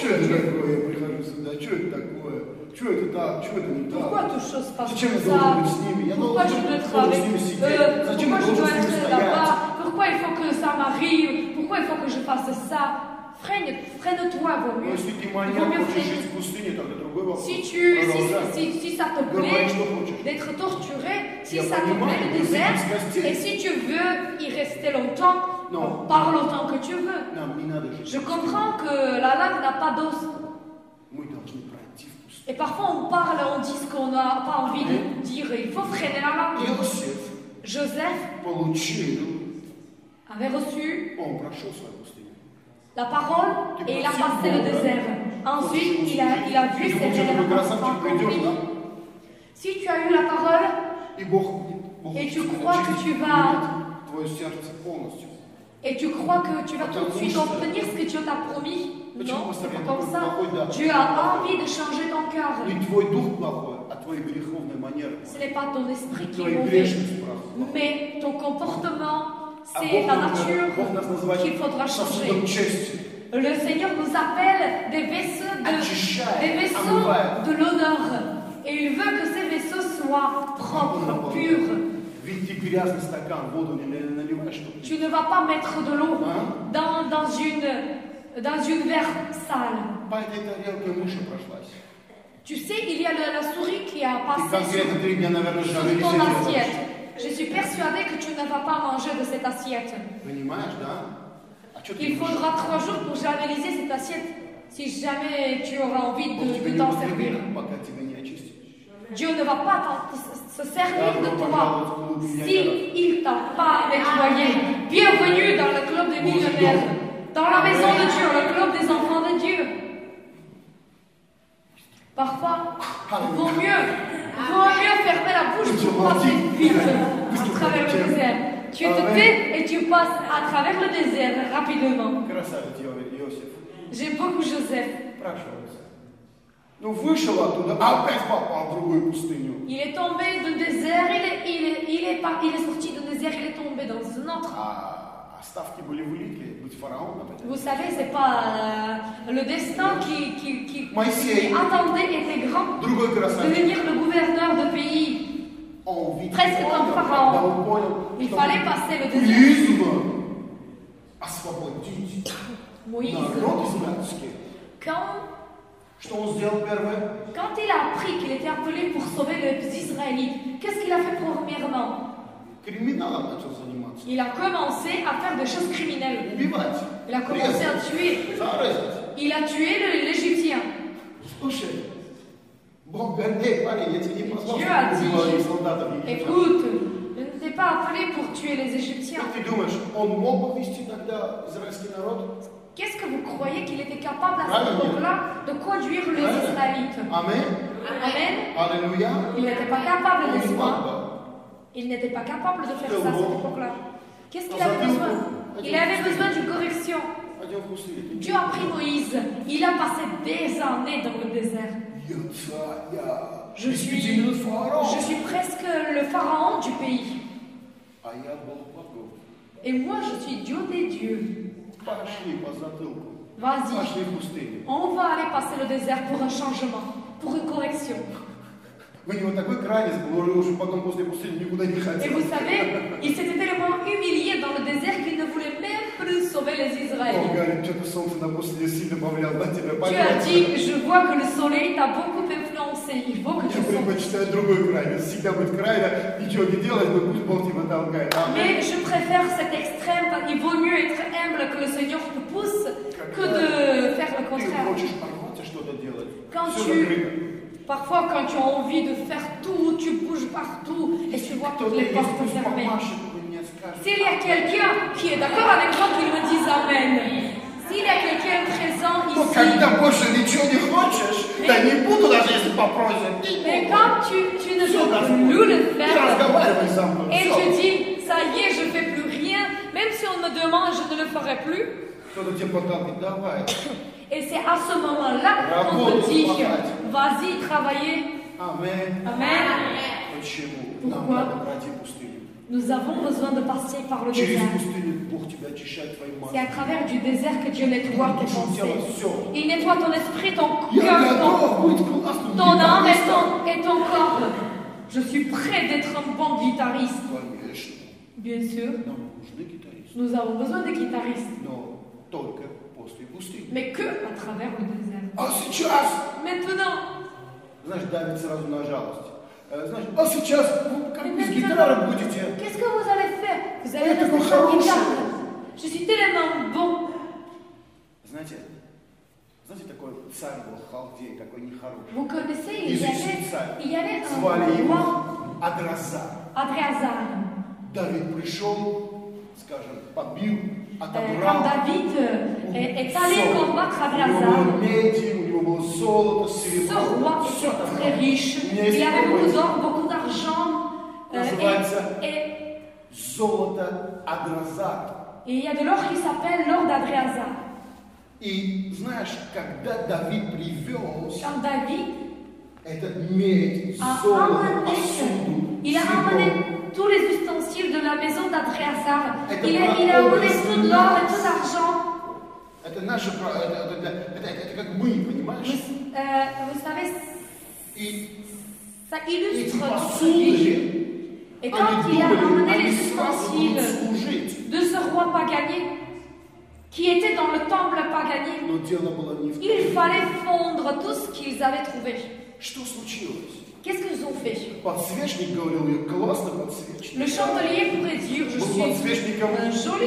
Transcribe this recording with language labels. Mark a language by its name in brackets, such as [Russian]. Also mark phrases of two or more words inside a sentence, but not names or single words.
[Russian] Что это [French] Dieu. [Russian] такое? Я прихожу сюда. Что это такое? Что это так? Что это не [French] Pourquoi [Russian] так? [French] toutes choses passent [Russian] Зачем я [French] comme [Russian] должен [French] ça? [Russian] быть с ними? Я [French] Pourquoi je [Russian] должен [French] dois être [Russian] с [French] avec [Russian] ними [French] eux? [Russian] сидеть. Зачем [French] Pourquoi [Russian] я [French] je dois [Russian] должен с ними [French] être là-bas? [Russian] стоять? [French] Pourquoi il faut que ça m'arrive? Pourquoi il faut que je fasse ça? Freine-toi, vaut [Russian] Но [French] mieux. [Russian] если ты [French] Vaut [Russian] маньяк, [French] mieux [Russian] хочешь [French] freiner. [Russian] жить в пустыне, тогда другой вопрос. [French] Si ça te [Russian] Говори, [French] plaît [Russian] что хочешь. [French] d'être torturé, si [Russian] Я [French] ça te [Russian] понимаю, [French] plaît le [Russian] мы [French] désert, [Russian] здесь гостей. [French] et si tu veux y rester longtemps, Non. parle autant que tu veux. [Russian] Нам не надо жить. [French] Je comprends que la langue n'a pas d'os. [Russian] Мы должны пройти в пустыню. [French] Et parfois on parle, on dit ce qu'on n'a pas envie de dire. Il faut freiner la langue. [Russian] Иосиф [French] Joseph [Russian] получил, [French] avait reçu [Russian] он прошел свою пустыню. [French] la parole et il a passé le désert. Ensuite, il a vu ses révélations accomplies. Si tu as eu la parole [Russian] И Бог [French] et tu crois que tu vas [Russian] твое сердце полностью. [French] et tu crois que tu vas tout de suite obtenir ce que Dieu t'a promis, non, c'est pas comme ça. Dieu a envie de changer ton cœur. [Russian] Не твой дух плохой, а твои греховные манеры. [French] Ce n'est pas ton esprit qui est [Russian] Твои [French] mauvais, [Russian] грешность плохая. [French] mais ton comportement, [Russian] А [French] c'est la [Russian] Бог [French] nature [Russian] нас называет [French] qu'il faudra [Russian] сосудом [French] changer. [Russian] чести. [French] Le Seigneur nous appelle des vaisseaux [Russian] Очищает, [French] de [Russian] омывает. [French] l'honneur. Et il veut que ces vaisseaux soient propres, purs. [Russian] Ведь ты грязный стакан, воду не наливаешь, чтобы... [French] Tu ne vas pas mettre de l'eau [Russian] А? [French] dans une verre sale. [Russian] По этой тарелке мыши прошлась. [French] Tu sais, il y a la souris qui a [Russian] И [French] passé [Russian] конкретно 3 дня, наверное, [French] sur [Russian] жалели [French] ton [Russian] сидела. [French] assiette. Je suis persuadée que tu ne vas pas manger de cette assiette. [Russian] Понимаешь, да? А что ты [French] Il [Russian] думаешь? [French] faudra 3 jours pour javelliser cette assiette si jamais tu auras envie [Russian] Бог тебя [French] de [Russian] не [French] t'en servir. [Russian] употребит, пока тебя не очистишь. [French] Dieu ne va pas se servir de toi si il t'a pas nettoyé. Bienvenue dans le club des millionnaires, dans la maison de Dieu, le club des enfants de Dieu. Parfois, vaut mieux fermer la bouche pour passer vite à travers le désert. Tu te tais et tu passes à travers le désert rapidement. [Russian] Красавец Иосиф. [French] J'aime beaucoup Joseph. [Russian] Прошелся. Ну, вышел оттуда, а опять попал в другую пустыню. [French] Il est tombé d'un désert, il est sorti d'un désert, il est tombé dans un autre. [Russian] А ставки были великие, быть фараоном. [French] Vous savez, c'est pas le destin qui [Russian] Моисей. [French] attendait était grand. [Russian] Другой красавец. [French] Devenir le gouverneur de pays. [Russian] Он видел, [French] Presque comme [Russian] когда [French] Pharaon. [Russian] он понял, [French] Il [Russian] что [French] fallait passer le désert. [Russian] призван освободить [French] Moïse, [Russian] народ израильский. Что он сделал первое? [French] quand il a appris qu'il était appelé pour sauver les Israélites, qu'est-ce qu'il a fait premièrement? [Russian] Криминалом начал заниматься. [French] Il a commencé à faire des choses criminelles. [Russian] Убивать. [French] Il a commencé à tuer. [Russian] Зарезать. [French] Il a tué l'Égyptien. [Russian] Слушай, Бог говорит, эй, парень, я тебя не позвал, [French] Dieu [Russian] чтобы [French] a [Russian] ты [French] dit, [Russian] убивал солдатов египтян. [French] écoute, je ne t'ai pas appelé pour tuer les Égyptiens. [Russian] Как ты думаешь, он мог повести тогда израильский народ? [French] Qu'est-ce que vous croyez qu'il était capable à cette époque-là de conduire les Israélites? Amen. Amen. Alléluia. Il n'était pas capable, [Russian] Он [French] n'est-ce [Russian] не [French] pas? [Russian] мог. [French] Il n'était pas capable de faire ça à cette époque-là. Qu'est-ce qu'il avait besoin? Il avait besoin d'une correction. [Russian] Пойдем в пустыню. [French] Dieu a pris Moïse. Il a passé des années dans le désert. Je suis presque le pharaon du pays. [Russian] А я Бог богов. [French] Et moi, je suis Dieu des dieux. [Russian] Пошли по затылку. [French] Vas-y, [Russian] Пошли в пустыню. [French] on va aller passer le désert pour un changement, pour une correction. [Russian] У него такой крайность был, он уже потом после пустыни никуда не [French] Et [Russian] хотел. [French] vous savez, il s'était tellement humilié dans le désert qu'il ne voulait même plus sauver les [Russian] Он [French] Israélites. [Russian] говорит, что-то солнце на пустыне сильно повлияло на тебя. [French] Dieu a dit, je vois que le soleil t'a beaucoup influencé, il faut que tu [Russian] Я [French] sautes. [Russian] предпочитаю другую крайность. Всегда быть крайне, ничего не делать, но пусть Бог тебя толкает. [French] Mais je préfère cet extrême, il vaut mieux être humble que le Seigneur te pousse que de faire le [Russian] Ты [French] contraire. [Russian] хочешь порваться, что-то делать. [French] Quand [Russian] Все [French] tu- [Russian] закрыто. [French] Parfois, quand tu as envie de faire tout, tu bouges partout et tu vois toutes [Russian] Кто-то [French] les [Russian] есть, [French] portes [Russian] пусть [French] fermées. [Russian] помашет, мне скажет. [French] S'il y a quelqu'un qui est d'accord avec moi, qu'il me dise Amen. S'il y a quelqu'un présent [Russian] Ну, [French] ici, [Russian] когда больше ничего не хочешь, да не буду даже если попросят. [French] mais quand tu ne peux plus le [Russian] Не [French] faire [Russian] разговаривай со мной. [French] et [Russian] Всё. [French] tu dis, ça y est, je ne fais plus rien, même si on personne me demande, je ne le ferai plus. [Russian] Кто-то тебе подталкивает, давай. [French] Et c'est à ce moment-là qu'on te dit, vas-y, travailler. Amen. Amen. [Russian] Почему? [French] Pourquoi? [Russian] Нам надо пройти пустыню. [French] Nous avons besoin de passer par le [Russian] Через [French] désert. [Russian] пустыню Бог тебя очищает твои [French] C'est à [Russian] мысли. [French] travers du désert que Dieu nettoie tes [Russian] Душу, тело, [French] pensées. [Russian] все. [French] Il nettoie ton esprit, ton [Russian] Я [French] cœur, [Russian] готов быть классным [French] ton âme [Russian] гитаристом. [French] et ton corps. Je suis prêt d'être un bon guitariste. [Russian] Конечно. [French] Bien sûr, [Russian] Нам нужны гитаристы. [French] nous avons besoin de guitaristes, [Russian] Но только после пустыни. [French] mais que à travers le désert. [Russian] А сейчас, [French] Maintenant, [Russian] знаешь, давит сразу на жалость. Знаешь, а сейчас вы как без гитары будете? [French] qu'est-ce que vous allez faire? Vous allez [Russian] Это [French] rester sans [Russian] хорошее. [French] guitare. Je suis tellement bon. [Russian] Знаете, такой царь был Халдей, такой нехороший. [French] Vous connaissez, [Russian] Язычный царь. [French] il y avait [Russian] Звали [French] un [Russian] его [French] roi, [Russian] Адразар. [French] Adréazar. [Russian] Давид пришел, скажем, побил, [French] Quand [Russian] отобрал. [French] David est allé combattre [Russian] У него [French] Adréazar, [Russian] было меди, у него было золото, [French] ce [Russian] серебро. [French] roi [Russian] Все [French] était très riche. Il avait beaucoup d'or, beaucoup d'argent. Et [Russian] Золото Адразар. [French] il y a de l'or qui s'appelle l'or d'Adréazar. [Russian] И знаешь, когда Давид привез [French] Quand David [Russian] этот медь, [French] a [Russian] золото, [French] ramené, [Russian] посуду, [French] il a [Russian] серебро, [French] ramené tous les ustensiles de la maison d'Adréazar. [Russian] Это [French] Il a amené [Russian] прообраз [French] tout l'or et [Russian] нас. [French] tout l'argent. [Russian] это наше, это как мы, понимаешь? [French] Vous savez, [Russian] И [French] ça [Russian] эти [French] illustre notre vie. [Russian] посуды, [French] Et quand il a [Russian] они думали, [French] ramené [Russian] они [French] les [Russian] сразу будут [French] ustensiles [Russian] служить. [French] de ce roi pagani, qui était dans le temple pagani, [Russian] Но дело было не в [French] il [Russian] том. [French] fallait fondre tout ce qu'ils avaient trouvé. [Russian] Что случилось? [French] Qu'est-ce qu'ils ont fait? [Russian] Подсвечник говорил, я классный подсвечник. [French] Le chandelier pourrait dire, je [Russian] Был [French] suis [Russian] подсвечником [French] un joli